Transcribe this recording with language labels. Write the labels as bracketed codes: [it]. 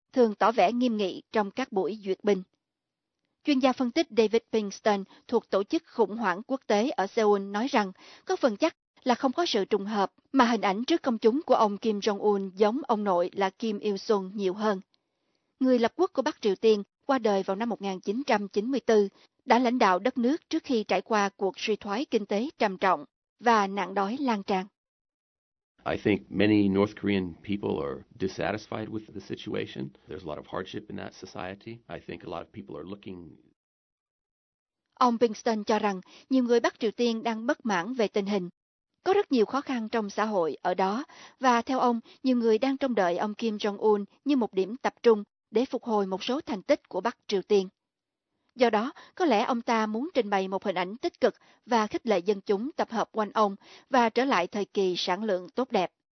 [vi] thường tỏ vẻ nghiêm nghị trong các buổi duyệt binh. Chuyên gia phân tích David Pinkston thuộc Tổ chức Khủng hoảng Quốc tế ở Seoul nói rằng có phần chắc là không có sự trùng hợp mà hình ảnh trước công chúng của ông Kim Jong-un giống ông nội là Kim Il-sung nhiều hơn. Người lập quốc của Bắc Triều Tiên qua đời vào năm 1994, đã lãnh đạo đất nước trước khi trải qua cuộc suy thoái kinh tế trầm trọng và nạn đói lan tràn. [en] I think many North Korean people are dissatisfied with the situation. There's a lot of hardship in that society. I think a lot of people are looking. [vi] Ông Pinkston cho rằng nhiều người Bắc Triều Tiên đang bất mãn về tình hình. Có rất nhiều khó khăn trong xã hội ở đó và theo ông, nhiều người đang trông đợi ông Kim Jong-un như một điểm tập trung để phục hồi một số thành tích của Bắc Triều Tiên. Do đó, có lẽ ông ta muốn trình bày một hình ảnh tích cực và khích lệ dân chúng tập hợp quanh ông và trở lại thời kỳ sản lượng tốt đẹp.